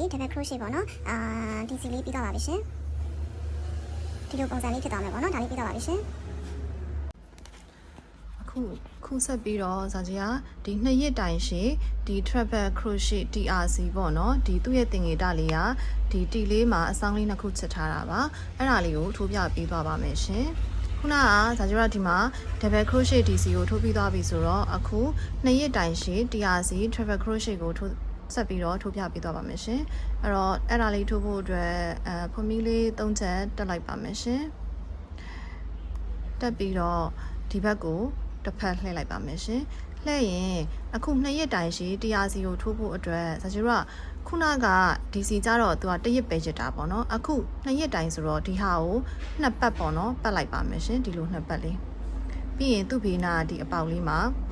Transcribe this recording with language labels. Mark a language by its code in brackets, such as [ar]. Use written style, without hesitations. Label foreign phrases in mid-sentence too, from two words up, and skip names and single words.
[en] double crochet [my] ပေါ့နော်ဒီစီလေးပြီးတော့ပါပြီရှင်ဒီလိုပုံစံလေးဖြစ်သွားမယ်ပေါ့နော်ဒါလေးပြီးတော့ပါပြီရှင်ခုဆက်ပြီး တော့ဇာကြီးကဒီ2ရက်တိုင်ရှည်ဒီ [en] treble crochet TRC [my] ပေါ့နော်ဒီသူ့ရဲ့သင်္ကေတလေးကဒီတီလေးမှာအဆောင်လေးနှစ်ခုချစ်ထားတာပါအဲ့ဒါလေးကိုထိုးပြပေးသွားပါမယ်ရှင်ခုနကဇာကြီးကဒီမှာ [en] double crochet DC [my] ကိုထိုးပြီးသွားပြီဆိုတော့အခု2ရက်တိုင်ရှည် [en] TRC treble crochet [my] ကိုဆက်ပြီးတော့ထိုးပြပေးသွားပါမယ်ရှင်အဲ့တော့အဲ့ဒါလေးထိုးဖို့အတွက်ဖွင့်ပြီးလေး3ချက်တက်လိုက်ပါမယ်ရှင် တက်ပြီးတော့ဒီဘက်ကိုတစ်ဖက်လှည့်လိုက်ပါမယ်ရှင်လှည့်ရင်အခု2ရက်တိုင်ရှည် TRC ကိုထိုးဖို့အတွက်ဇာကြီးကခုနက DC ကြတော့သူက1ရက်ပဲရတာပေါ့နော်အခု2ရက်တိုင်ဆိုတော့ဒီဟာကို2ပတ်ပေါ့နော်ပတ်လိုက်ပါမယ်ရှင်ဒီလို2ပတ်လေးပြီးရင်သူ့ဘေးနာဒီအပေါက်လေးမှာ